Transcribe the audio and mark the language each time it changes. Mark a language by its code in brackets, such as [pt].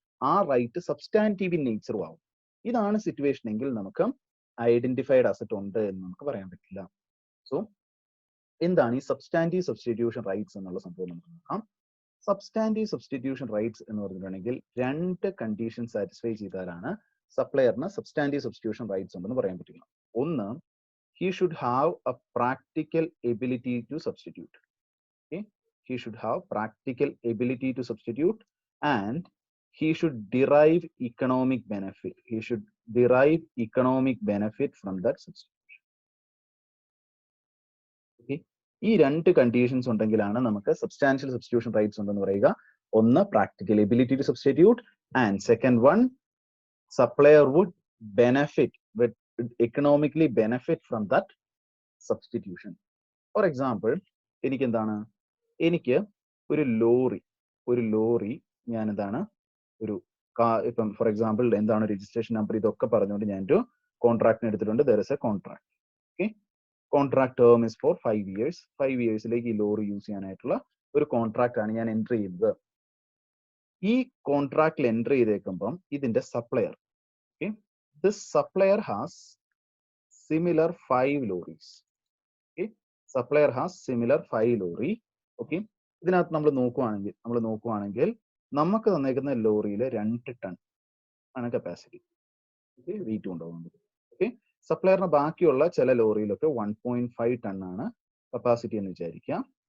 [ml] ആ right substantive in നേച്ചറും ആവും. ഇതാണ് സിറ്റുവേഷൻ എങ്കിൽ നമുക്ക് ഐഡന്റിഫൈഡ് അസറ്റ് ഉണ്ട് എന്ന് നമുക്ക് പറയാൻ പറ്റില്ല. സോ എന്താണ് ഈ സബ്സ്റ്റാൻറ്റീവ് സബ്സ്റ്റിറ്റ്യൂഷൻ റൈറ്റ്സ് എന്നുള്ള സംഭവം നമുക്ക് നോക്കാം. സബ്സ്റ്റാൻറ്റീവ് സബ്സ്റ്റിറ്റ്യൂഷൻ റൈറ്റ്സ് എന്ന് പറഞ്ഞിട്ടുണ്ടെങ്കിൽ 2 കണ്ടീഷൻ സാറ്റിസ്ഫൈ ചെയ്താലാണ് സപ്ലയറിന് സബ്സ്റ്റാൻറ്റീവ് സബ്സ്റ്റിറ്റ്യൂഷൻ റൈറ്റ്സ് ഉണ്ടെന്ന് പറയാൻ പറ്റില്ല. [en] ഒന്ന്, he should have a practical ability to substitute. Okay, he should have practical ability to substitute, and he should derive economic benefit. He should derive economic benefit from that substitution. [ml] Okay, ഈ 2 conditions ഉണ്ടെങ്കിലാണ് നമുക്ക് substantial substitution rights ഉണ്ടെന്ന് പറയുക. [en] ഒന്ന്, practical ability to substitute, and second one, supplier would benefit with economically benefit from that substitution. [ml] For example, എനിക്ക് എന്താണ്, എനിക്ക് ഒരു lorry ഞാൻ എന്താണ് ഒരു ഇപ്പം ഫോർ എക്സാമ്പിൾ എന്താണ് രജിസ്ട്രേഷൻ നമ്പർ ഇതൊക്കെ പറഞ്ഞുകൊണ്ട് ഞാൻ ഒരു കോൺട്രാക്ടിന് എടുത്തിട്ടുണ്ട്. [en] There is a contract. [ml] Okay, [en] Contract term is for 5 years. [ml] 5 yearsലേക്ക് ഈ ലോറി യൂസ് ചെയ്യാനായിട്ടുള്ള ഒരു കോൺട്രാക്ട് ആണ് ഞാൻ എൻട്രി ചെയ്തത്. ഈ കോൺട്രാക്റ്റിൽ എൻട്രി ചെയ്തേക്കുമ്പം ഇതിന്റെ supplier, okay, [en] this supplier has similar 5 lorries. Okay, supplier has similar 5 lorry. [ml] Okay, ഇതിനകത്ത് നമ്മൾ നോക്കുവാണെങ്കിൽ നമുക്ക് തന്നേക്കുന്ന ലോറിയിൽ 2 ടൺ ആണ് കപ്പാസിറ്റി. ഓക്കെ, വെയിറ്റ് കൊണ്ടുപോകുന്നത്. ഓക്കെ, സപ്ലയറിന് ബാക്കിയുള്ള ചില ലോറിയിലൊക്കെ 1.5 ടൺ ആണ് കപ്പാസിറ്റി എന്ന് വിചാരിക്കാം.